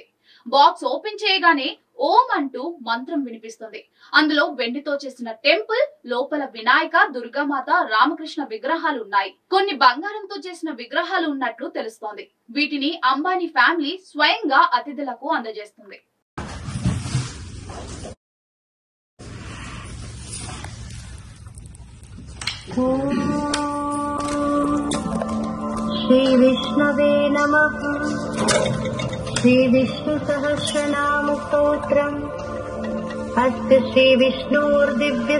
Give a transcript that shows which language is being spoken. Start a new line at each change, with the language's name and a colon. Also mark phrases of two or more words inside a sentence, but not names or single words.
Telugu: బాక్స్ ఓపెన్ చేయగానే ఓం అంటూ మంత్రం వినిపిస్తుంది. అందులో వెండితో చేసిన టెంపుల్, లోపల వినాయక, దుర్గామాత, రామకృష్ణ విగ్రహాలు ఉన్నాయి. కొన్ని బంగారంతో చేసిన విగ్రహాలు ఉన్నట్లు తెలుస్తోంది. వీటిని అంబానీ ఫ్యామిలీ స్వయంగా అతిథులకు అందజేస్తుంది.
Sanskrit: श्री विष्णवे नमः। श्री विष्णु सहस्रनाम स्तोत्रम् अस्य श्री विष्णोर्दिव्य